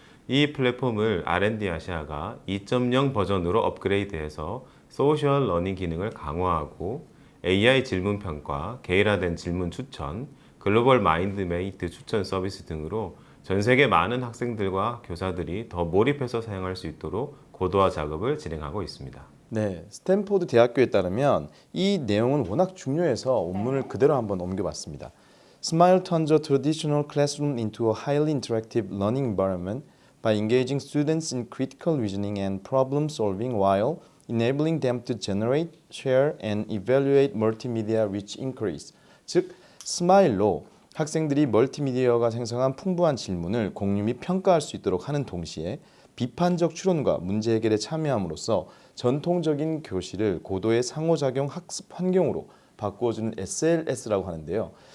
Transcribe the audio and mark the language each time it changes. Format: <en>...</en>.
<ko>이 플랫폼을 R&D 아시아가 2.0 버전으로 업그레이드해서 소셜 러닝 기능을 강화하고 AI 질문 평가, 개인화된 질문 추천, 글로벌 마인드메이트 추천 서비스 등으로 전 세계 많은 학생들과 교사들이 더 몰입해서 사용할 수 있도록 고도화 작업을 진행하고 있습니다. 네, 스탠포드 대학교에 따르면 이 내용은 워낙 중요해서 원문을 그대로 한번 옮겨봤습니다.</ko> <en>Smile turns a traditional classroom into a highly interactive learning environment by engaging students in critical reasoning and problem solving while enabling them to generate, share, and evaluate multimedia-rich inquiries.</en> <ko>즉, 스마일로 학생들이 멀티미디어가 생성한 풍부한 질문을 공유 및 평가할 수 있도록 하는 동시에 비판적 추론과 문제 해결에 참여함으로써 전통적인 교실을 고도의 상호작용 학습 환경으로 바꾸어주는 SLS라고 하는데요.</ko>